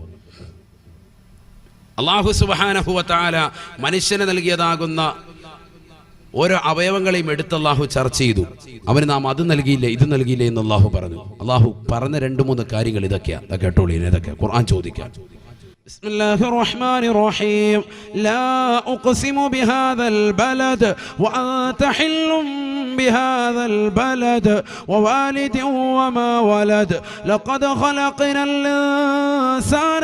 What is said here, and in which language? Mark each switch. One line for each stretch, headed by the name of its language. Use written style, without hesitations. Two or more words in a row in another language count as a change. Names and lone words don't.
Arabic: الله سبحانه وتعالى
Malayalam: മനുഷ്യന് നൽകിയതാകുന്ന ഓരോ അവയവങ്ങളെയും എടുത്ത് അള്ളാഹു ചർച്ച ചെയ്തു. അവന് നാം അത് നൽകിയില്ലേ, ഇത് നൽകിയില്ലേ എന്ന് അള്ളാഹു പറഞ്ഞു. അള്ളാഹു പറഞ്ഞ 2-3 കാര്യങ്ങൾ ഇതൊക്കെയാണ്. കേട്ടോളി, ഇതൊക്കെ ഖുർആൻ ചോദിക്കാം.
Arabic: بسم الله الرحمن الرحيم لا أقسم بهذا البلد وأنت حل بهذا البلد ووالد وما ولد لقد خلقنا الإنسان